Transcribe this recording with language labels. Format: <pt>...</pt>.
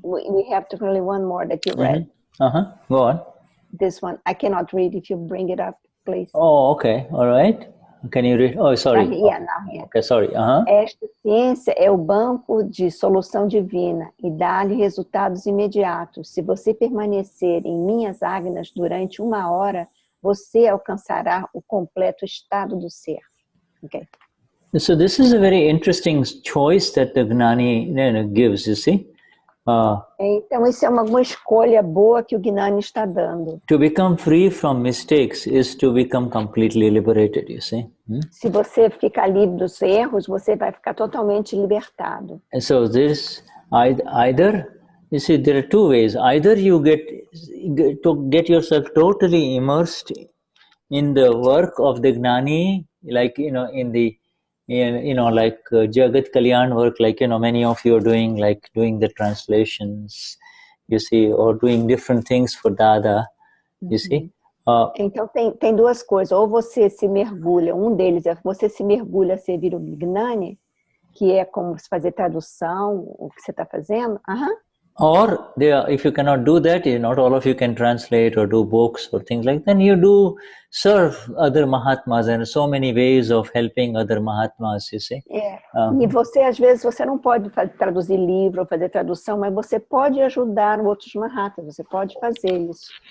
<en>We have to only one more that you read. Go on. This one I cannot read. If you bring it up, please. Oh, okay. All right. Can you read? Oh, sorry. Yeah, now here. Okay, sorry.</en> <pt>Esta ciência é o banco de solução divina e dá-lhe resultados imediatos. Se você permanecer em minhas Agnas durante 1 hora, você alcançará o completo estado do ser.</pt> <en>Okay. So this is a very interesting choice that the Gnani gives, you see.</en> <pt>Então, isso é uma escolha boa que o Gnani está dando.</pt> <en>To become free from mistakes is to become completely liberated, you see.</en> <pt>Se você ficar livre dos erros, você vai ficar totalmente libertado.</pt> <en>And so this either, you see, there are two ways. Either you get yourself totally immersed in the work of the Gnani, like, like Jagat Kalyan work, like, many of you are doing, like doing the translations, you see, or doing different things for Dada, you see.</en> <pt>Então tem duas coisas, ou você se mergulha, um deles é você se mergulha a servir o Gnani, que é como fazer tradução, o que você está fazendo.</pt> <en>Or if you cannot do that, not all of you can translate or do books or things like that, then you do serve other Mahatmas, and so many ways of helping other Mahatmas, you see.</en> <pt>E você, às vezes, você não pode traduzir livro ou fazer tradução, mas você pode ajudar outros Mahatmas, você pode fazer isso.</pt>